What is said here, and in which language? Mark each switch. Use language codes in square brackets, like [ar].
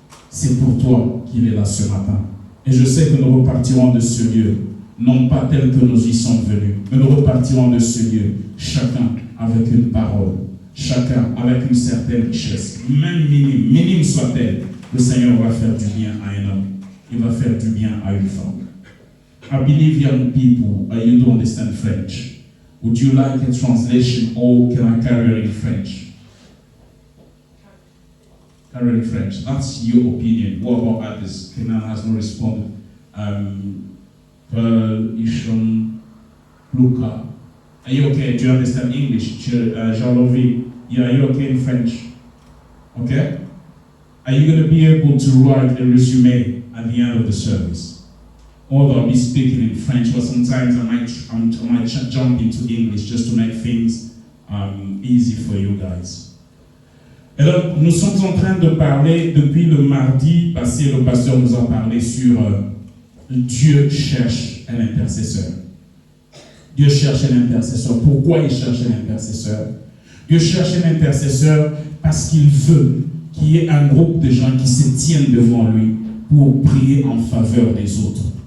[fr] C'est pour toi qu'il est là ce matin. Et je sais que nous repartirons de ce lieu, non pas tel que nous y sommes venus, mais nous repartirons de ce lieu, chacun avec une parole, chacun avec une certaine richesse, même minime soit-elle. Le Seigneur va faire du bien à un homme. Il va faire du bien à une femme. [en] I believe young people, you don't understand French. Would you like a translation or can I carry it in French? Carry it in French. That's your opinion. What about others? Kenan has not responded. Pearl, Isham, Luca. Are you okay? Do you understand English? Jean-Louis, yeah, are you okay in French? Okay? Are you going to be able to write a resume at the end of the service? Although I'll be speaking in French, but sometimes I might jump into English just to make things easy for you guys. [fr] Et donc, nous sommes en train de parler, depuis le mardi passé, le pasteur nous a parlé sur Dieu cherche un intercesseur. Dieu cherche un intercesseur. Pourquoi il cherche un intercesseur? Dieu cherche un intercesseur parce qu'il veut qu'il y ait un groupe de gens qui se tiennent devant lui pour prier en faveur des autres.